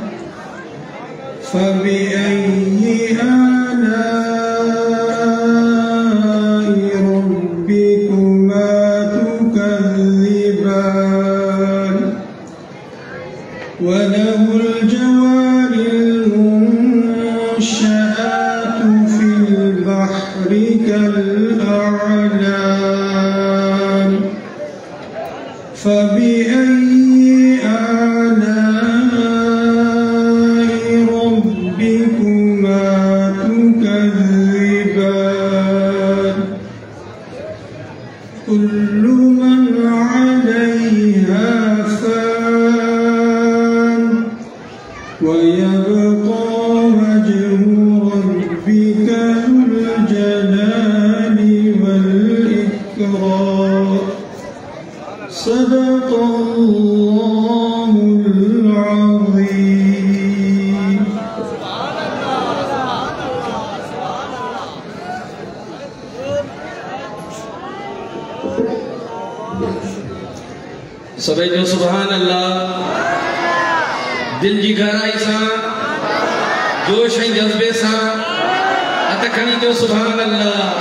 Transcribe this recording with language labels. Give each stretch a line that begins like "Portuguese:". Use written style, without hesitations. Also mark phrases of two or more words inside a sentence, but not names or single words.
Arabic: فبأي آلاء ربكما تكذبان. وله الجوار المنشآت في البحر كالأعلام. فبأي آلاء ربكما تكذبان. كل من عليها فان ويبقى وجه ربك ذو الجلال والإكرام. صدق الله العظيم.
Sindhi: سڀئي جو
Arabic: سبحان الله.
Sindhi: دل جي گهرائي سي جوش ۽ جذبي سي هٿ کڻي جو
Arabic: سبحان الله.